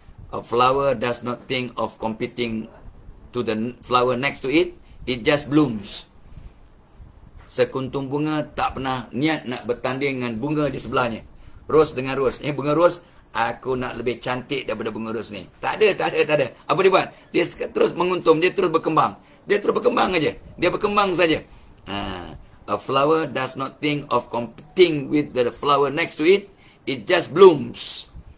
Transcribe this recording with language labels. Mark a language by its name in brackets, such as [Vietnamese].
[English] A flower does not think of competing to the flower next to it, it just blooms. [Malay] Sekuntum bunga tak pernah niat nak bertanding dengan bunga di sebelahnya. Ros dengan ros. Bunga ros, aku nak lebih cantik daripada bunga ros ni. Tak ada. Apa dia buat? Dia terus menguntum, dia terus berkembang. Dia terus berkembang aja. Dia berkembang saja. [English] A flower does not think of competing with the flower next to it, it just blooms.